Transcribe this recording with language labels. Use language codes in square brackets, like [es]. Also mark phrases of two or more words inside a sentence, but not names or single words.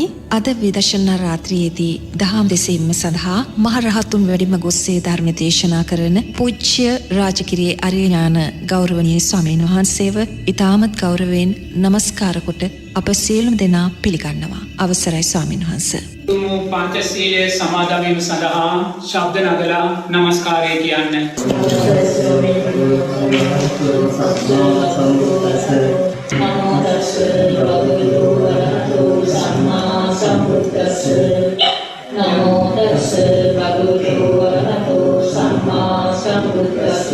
[si] අද විදර්ශනා රාත්‍රියේදී දහම් දෙසීම සඳහා මහරහතුන් වැඩිම ගොස්සේ ධර්ම දේශනා කරන පූජ්‍ය රාජගිරියේ අරියඥාන ගෞරවනීය ස්වාමීන් වහන්සේව ඉතාමත් ගෞරවයෙන් නමස්කාර කොට අප සියලුම දෙනා පිළිගන්නවා. අවසරයි ස්වාමීන් වහන්සේ. පංචශීලයේ සමාදන් වීම සඳහා ශබ්ද නගලා නමස්කාරය කියන්න. [pi] නමෝ තස්ස භගවතු වරහතෝ සම්මා සම්බුද්දස්ස නමෝ තස්ස භගවතු වරහතෝ සම්මා සම්බුද්දස්ස